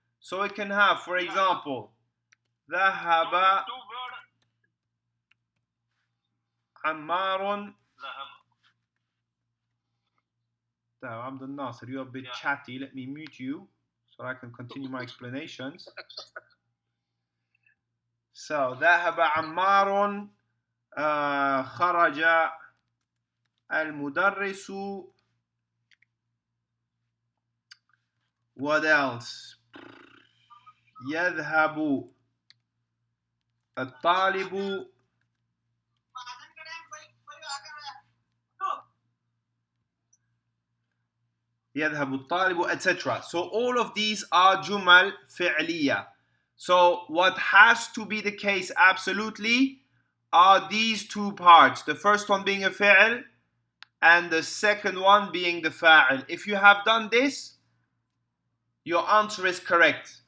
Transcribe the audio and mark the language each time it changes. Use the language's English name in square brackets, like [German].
[English] So it can have, for example, ذهب Two word. [Arabic] عمار. ذهب. [English] Abdul Nasir, you're a bit Yeah. chatty. Let me mute you so I can continue my explanations. [Arabic] So ذهب عمار, خرج المدرس. [English] What else? [Arabic] يذهب الطالب. يذهب الطالب, etc. [English] So all of these are jumal fi'liya. So what has to be the case absolutely are these two parts. The first one being a fi'l and the second one being the fa'il. If you have done this, your answer is correct.